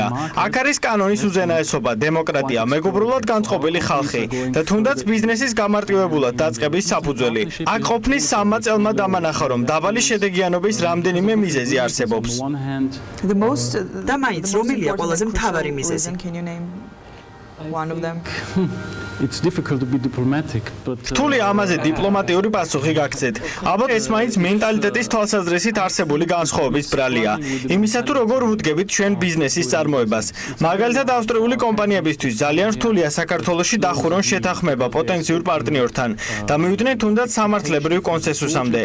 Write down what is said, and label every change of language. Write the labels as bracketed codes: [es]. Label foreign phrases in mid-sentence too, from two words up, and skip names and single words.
[ka] აქ არის კანონის უზენაესობა, დემოკრატია, მეგობრულად განწყობილი ხალხი და თუნდაც ბიზნესის გამარტივებულად დაწყების საფუძველი. აქ ყოფნის 3 წელმა დამანახა, რომ დაბალი შედეგიანობის რამდენიმე მიზეზი არის. და მაინც რომელია ყველაზე მთავარი მიზეზი? [en] One of them. It's difficult to be diplomatic, but [ka] რთული ამაზე დიპლომატიური პასუხი გაგცეთ. ალბათ ეს მაინც მენტალიტეტის თვალსაზრისით არსებული განსხვავების ბრალია. იმისა თუ როგორ ვუდგებით ჩვენ ბიზნესის წარმოებას. მაგალითად ავსტრიული კომპანიებისთვის ძალიან რთულია საქართველოში დახურონ შეთანხმება პოტენციურ პარტნიორთან და მივიდნენ თუნდაც სამართლებრივ კონსენსუსამდე.